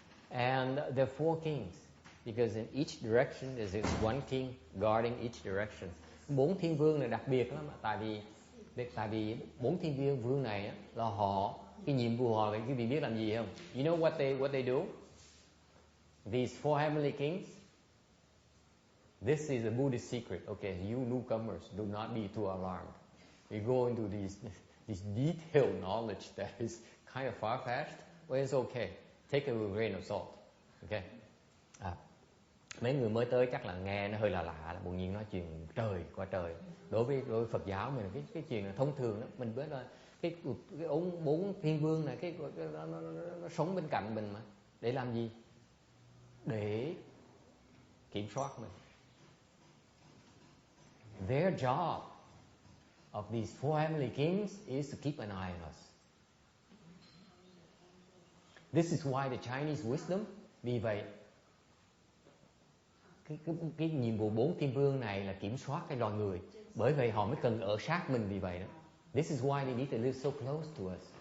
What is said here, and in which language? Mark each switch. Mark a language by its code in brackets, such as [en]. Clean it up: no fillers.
[en] And there are 4 kings, because in each direction there is one king guarding each direction. [vi] 4 thiên vương này đặc biệt lắm, tại vì 4 thiên vương này là họ, cái nhiệm vụ họ là quý vị biết làm gì không? [en] You know what they do? These 4 heavenly kings. This is a Buddhist secret. Okay, you newcomers, do not be too alarmed. We go into this detailed knowledge that is kind of far-fetched, but it's okay. Take it with a grain of salt. Okay. [vi] Mấy người mới tới chắc là nghe nó hơi lạ, bỗng nhiên nói chuyện trời qua trời. Đối với Phật giáo mình cái chuyện là thông thường đó, mình biết là cái 4 thiên vương này nó sống bên cạnh mình mà để làm gì? Để kiểm soát mình. [en] Their job of these 4 heavenly kings is to keep an eye on us. This is why the Chinese wisdom, [vi] vì vậy cái nhiệm vụ 4 thiên vương này là kiểm soát cái loài người, bởi vậy họ mới cần ở sát mình, vì vậy đó. [en] This is why they need to live so close to us.